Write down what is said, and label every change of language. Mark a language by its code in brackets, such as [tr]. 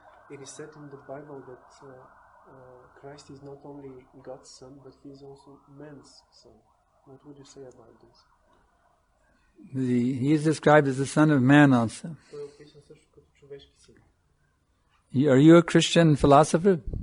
[en] It is said in the Bible that Christ is not only God's son, but he is also man's son. What would you say about this? He is described as the son of man also. [bg] Той е описан също като човешки син. [en] Are you a Christian philosopher?